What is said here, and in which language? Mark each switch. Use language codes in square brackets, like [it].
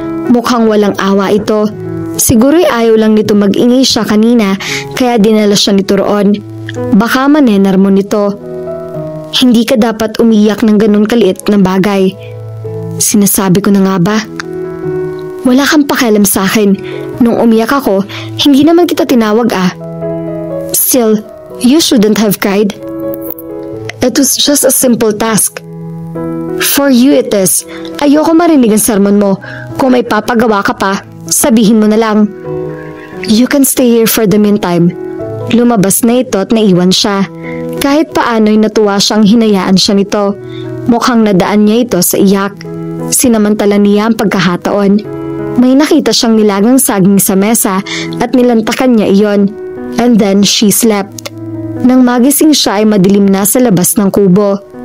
[tl] Mukhang walang awa ito. Siguro'y ayaw lang nito mag-ingay siya kanina kaya dinala siya nito roon. Baka manenar mo nito. Hindi ka dapat umiiyak ng ganun kaliit na bagay. Sinasabi ko na nga ba? Wala kang pakialam sa akin. Nung umiyak ako, hindi naman kita tinawag [en] Still, you shouldn't have cried. It was just a simple task. For you it is. [tl] Ayoko marinig ang sermon mo. Kung may papagawa ka pa, sabihin mo na lang. [en] You can stay here for the meantime. [tl] Lumabas na ito at naiwan siya. Kahit paano'y natuwa siyang hinayaan siya nito. Mukhang nadaan niya ito sa iyak. Sinamantala niya ang pagkahataon. May nakita siyang nilagang saging sa mesa at nilantakan niya iyon. [en] And then she slept. [tl] Nang magising siya ay madilim na sa labas ng kubo.